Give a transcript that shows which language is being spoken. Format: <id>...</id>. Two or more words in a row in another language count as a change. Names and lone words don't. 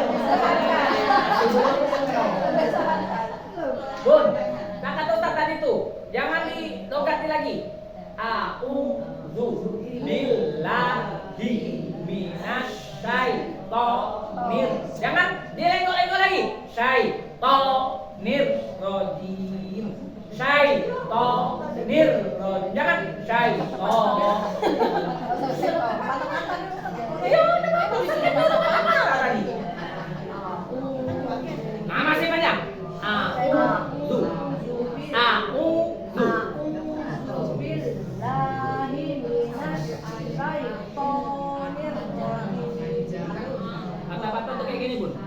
<id>Bun, nah kata Ustaz tadi tuh, jangan dilogati lagi.</id> <ar>أعوذ بالله من الشيطان.</ar> <id>Jangan dilenggo-lenggo lagi.</id> <ar>الشيطان الرجيم. الشيطان الرجيم.</ar> <id>Jangan syaiton. Nah, masih banyak. A'udzu. Kata-kata tuh kayak gini, Bun.</id>